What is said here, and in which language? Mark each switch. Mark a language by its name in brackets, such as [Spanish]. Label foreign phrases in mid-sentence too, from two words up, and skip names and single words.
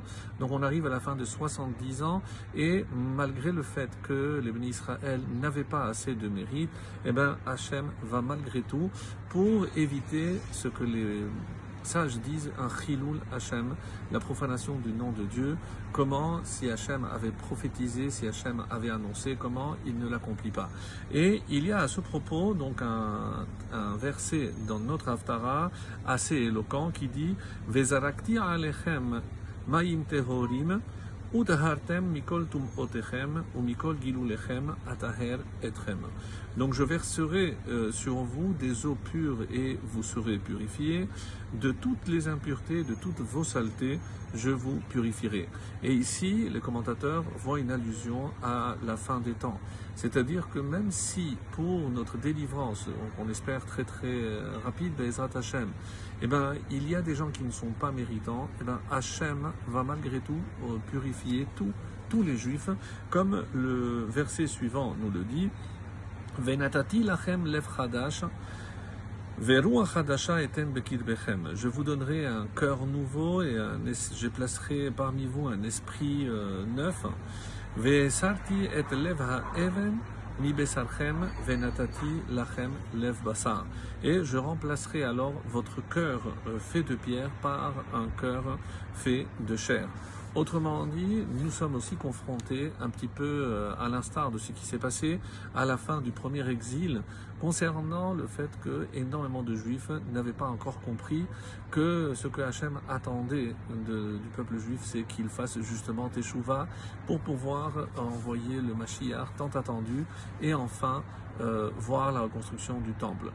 [French] Donc on arrive à la fin de 70 ans, et malgré le fait que les Béné Israël n'avaient pas assez de mérite, eh ben Hashem va malgré tout, pour éviter ce que les sages disent, un [Hebrew] חילול השם, [French] la profanation du nom de Dieu. Comment, si Hashem avait prophétisé, si Hashem avait annoncé, comment il ne l'accomplit pas? Et il y a à ce propos donc un verset dans notre Haftara assez éloquent qui dit [Hebrew] וזרקתי עליכם מים טהורים וטהרתם מכל טומאותיכם ומכל גלוליכם אטהר אתכם. [French] Donc je verserai sur vous des eaux pures et vous serez purifiés. De toutes les impuretés, de toutes vos saletés, je vous purifierai. Et ici, les commentateurs voient une allusion à la fin des temps. C'est-à-dire que même si pour notre délivrance, on espère très rapide, [Hebrew] בעזרת השם, [French] eh ben, il y a des gens qui ne sont pas méritants, eh ben, Hashem va malgré tout purifier tous les juifs, comme le verset suivant nous le dit, [Hebrew] ונתתי לכם לב חדש ורוח חדשה אתן בקרבכם. [French] Je vous donnerai un cœur nouveau et je placerai parmi vous un esprit neuf. [Hebrew] והסרתי את לב האבן מבשרכם ונתתי לכם לב בשר. [French] Et je remplacerai alors votre cœur fait de pierre par un cœur fait de chair. Autrement dit, nous sommes aussi confrontés un petit peu à l'instar de ce qui s'est passé à la fin du premier exil, concernant le fait que énormément de Juifs n'avaient pas encore compris que ce que Hachem attendait du peuple juif, c'est qu'il fasse justement Teshuvah pour pouvoir envoyer le Mashiach tant attendu et enfin voir la reconstruction du temple.